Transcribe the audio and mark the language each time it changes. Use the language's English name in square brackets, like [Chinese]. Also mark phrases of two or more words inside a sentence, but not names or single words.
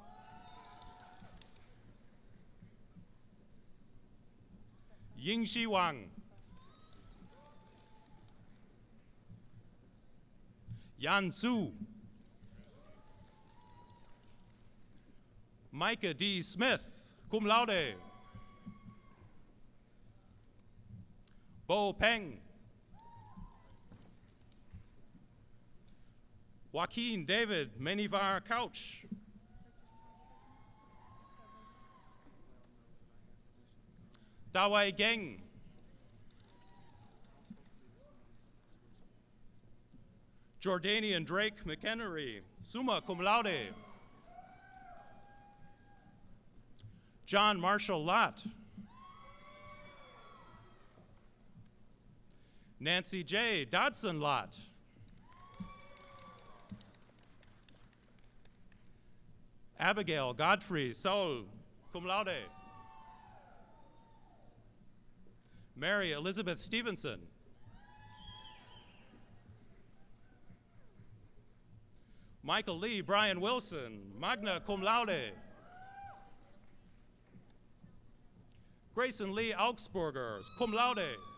[English] Ying Shi Wang. Yan Su. Micah D. Smith, [Latin] cum laude. [English] Bo Peng. Joaquin David Menivar Couch. Dawei Geng. Jordanian Drake McHenry, [Latin] summa cum laude. [English] John Marshall Lott. Nancy J. Dodson-Lott. Abigail Godfrey Sol, [Latin] cum laude. [English] Mary Elizabeth Stevenson. Michael Lee Brian Wilson, [Latin] magna cum laude. [English] Grayson Lee Augsburger, [Latin] cum laude.